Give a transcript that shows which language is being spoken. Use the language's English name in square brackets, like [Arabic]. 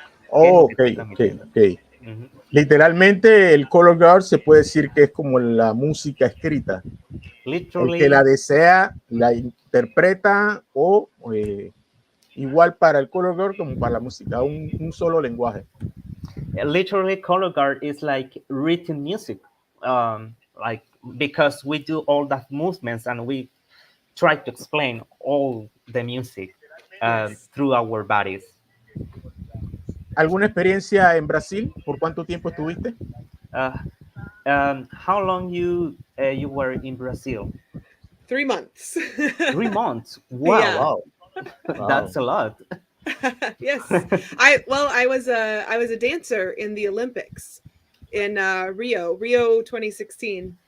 [English] Oh, ok. Uh-huh. [Spanish] Literalmente el color guard se puede decir que es como la música escrita. [English] Literally, [Spanish] el que la desea la interpreta o igual para el color guard como para la música, un solo lenguaje. [English] Literally, color guard is like written music, like because we do all that movements and we try to explain all the music through our bodies. [Spanish] ¿Alguna experiencia en Brasil? ¿Por cuánto tiempo estuviste? [English] How long you were in Brazil? 3 months. 3 months. Wow. Yeah. Wow. That's a lot. Yes. I was a dancer in the Olympics. in Rio 2016.